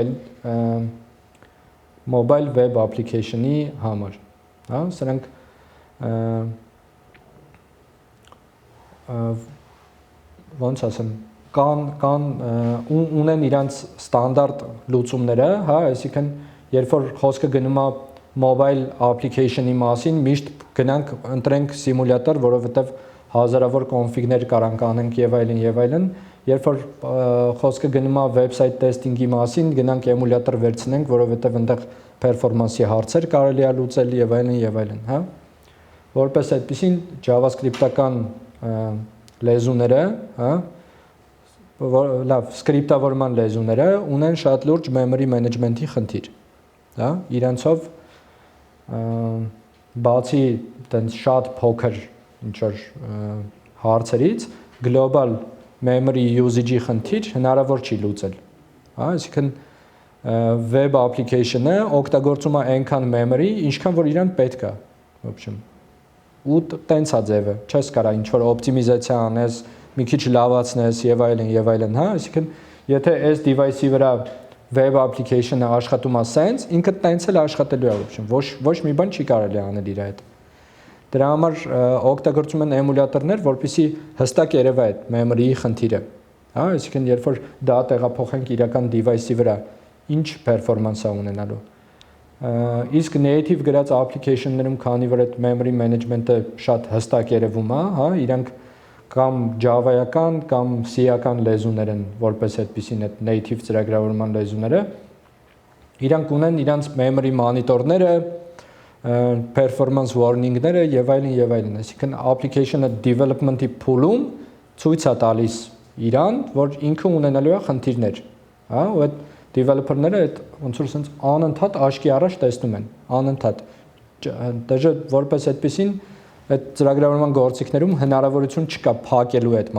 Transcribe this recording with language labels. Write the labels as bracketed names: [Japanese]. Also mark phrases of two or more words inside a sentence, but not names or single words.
[English] mobile web application-ի [Armenian] համար, հա, սրանք ոնց ասեմ, կան ունեն իրանց ստանդարտ լուծումները, հա, այսինքն երբ որ խոսքը գնում է [English] mobile application-ի [Armenian] մասին, միշտ գնանք ընտրենք սիմուլյատոր, որովհետև հազարավոր կոնֆիգներ կարանք անենք եւ այլն, երբ որ խոսքը գնում է [English] website testing-ի [Armenian] մասին, գնանք էմուլյատոր վերցնենք, որովհետև այնտեղ performance-ի հարցեր կարելի է լուծել եւ այլն, հա։ Որպես այդպեսին JavaScript-ական լեզուները, հա, լավ, սկրիպտավորման լեզուները ունեն շատ լուրջ [English] memory management-ի [Armenian] խնդիր, հա, իրանցով բացի տենց շատ փոքր ինչ-որ հարցերից [English] global memory usage-ի [Armenian] խնդիր հնարավոր չի լուծել, հա, այսինքն [English] web application-ը [Armenian] օգտագործում է այնքան memory, ինչքան որ իրան պետք է, [Russian] в общем [Armenian] ու տենց է ձևը, չես կարա ինչ-որ օպտիմիզացիա անես, մի քիչ լավացնես եւ այլն, հա, այսինքն եթե այս device-ի վրա [English] web application-ը [Armenian] աշխատում է sense, ինքը տենց էլ աշխատելու է, [Russian] в общем, [Armenian] ոչ մի բան չի կարելի անել իր հետ։ Դրա համար օգտագործում են էմուլյատորներ, որպեսզի հստակ երևա այդ memory-ի խնդիրը, հա, այսինքն երբ որ դա տեղափոխենք իրական device-ի վրա, ինչ performance է ունենալու։ Իսկ native գրած application-ներում, քանի որ այդ [English] memory management-ը [Armenian] շատ հստակ երևում է, հա, իրանք կամ Java-ական կամ C-ական լեզուներ են, որպես այդպեսին այդ native ծրագրավորման լեզուները, իրանք ունեն իրանց [English] memory monitor-ները, performance warning-ները [Armenian] եւ այլն, այսինքն application-ը development-ի փուլում ցույց է տալիս իրան, որ ինքը ունենալու է խնդիրներ, հա, ու այդ developer-ները այդ ոնց որ sense անընդհատ աչքի առաջ տեսնում են, անընդհատ։ Դժը որպես այդպեսին այդ ծրագրավորման գործիքներում հնարավորություն չկա փակելու այդ